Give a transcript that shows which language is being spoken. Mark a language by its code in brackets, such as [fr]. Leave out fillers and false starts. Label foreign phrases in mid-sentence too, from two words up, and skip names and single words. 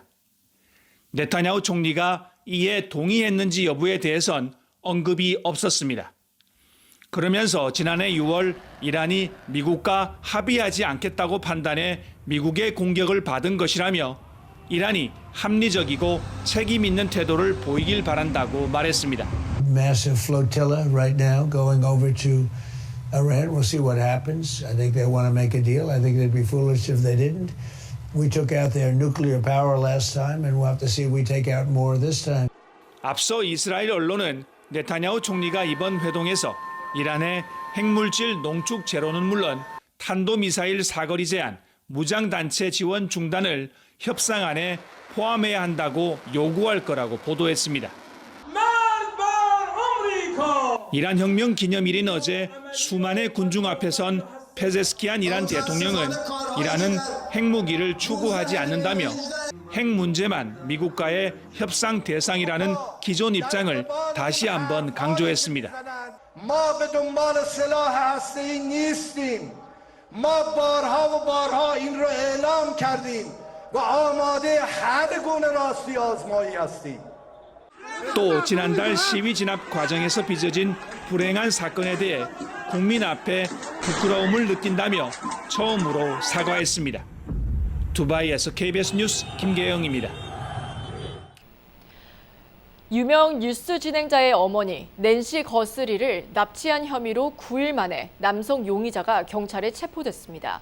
[ko] 네타냐후 총리가 이에 동의했는지 여부에 대해선 언급이 없었습니다. 그러면서 지난해 6월 이란이 미국과 합의하지 않겠다고 판단해 미국의 공격을 받은 것이라며 이란이 합리적이고 책임 있는 태도를 보이길 바란다고 말했습니다. [en] Massive flotilla right now going over to Iran. We'll see what happens. I think they want to make a deal. I think they'd be foolish if they didn't. We took out their nuclear power last time, and we'll have to see if we take out more this time. [ko] 앞서 이스라엘 언론은 네타냐후 총리가 이번 회동에서 이란의 핵물질 농축 제로는 물론 탄도미사일 사거리 제한, 무장단체 지원 중단을 협상안에 포함해야 한다고 요구할 거라고 보도했습니다. 이란 혁명 기념일인 어제 수만의 군중 앞에 선 페제스키안 이란 대통령은 이란은 핵무기를 추구하지 않는다며 핵 문제만 미국과의 협상 대상이라는 기존 입장을 다시 한번 강조했습니다. [fa] ما به دنبال سلاح هسته‌ای نیستیم. ما بارها و بارها این رو اعلام کردیم و آماده هر گونه راستی آزمایی هستیم. [ko] 또 지난달 시위 진압 과정에서 빚어진 불행한 사건에 대해 국민 앞에 부끄러움을 느낀다며 처음으로 사과했습니다. 두바이에서 KBS 뉴스 김계영입니다. 유명 뉴스 진행자의 어머니 낸시 거스리를 납치한 혐의로 9일 만에 남성 용의자가 경찰에 체포됐습니다.